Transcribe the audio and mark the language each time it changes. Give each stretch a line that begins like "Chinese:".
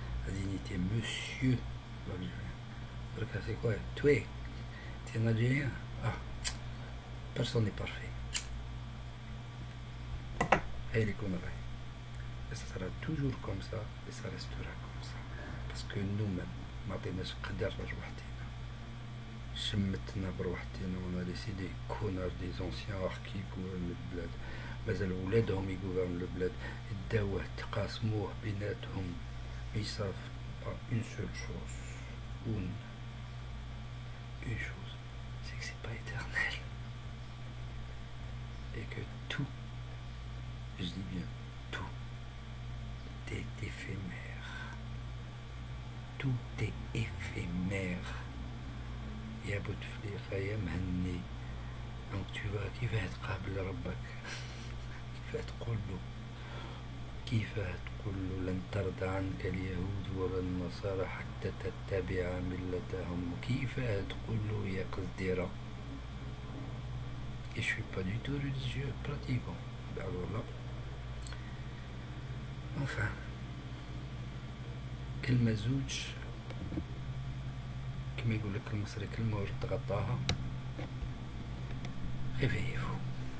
French: La dignité, monsieur l'Algérien. C'est quoi? Toi, tu es un Algérien? Ah, personne n'est parfait. Et les conneries. Et ça sera toujours comme ça, et ça restera comme ça. Parce que nous-mêmes,
Arabic: ما عطيناش قدر بروحتنا. شمتنا بروحتنا.
French: On a laissé des connards, des anciens qui gouvernent le bled.
Arabic: مازال ولادهم يغوفرن le bled. يداوه تقاسموه بيناتهم.
French: Ils savent pas une seule chose. Une chose, c'est que c'est pas éternel. Et que tout, je dis bien tout, est éphémère. Tout est éphémère. يا بوتفليقة يا مهني. Donc tu vas, qui va être
Arabic: قابل ربك,
French: qui va
Arabic: تقول له, كيف تقول له لن ترضى عنك اليهود ولا النصارى حتى تتبع ملتهم. كيف تقول له يا قصديرة.
French: Et je suis pas du tout religieux pratiquant. Alors là, enfin,
Arabic: كلمة زوج كما يقول لك المصري كلمة ورد تغطاها.
French: Réveillez-vous.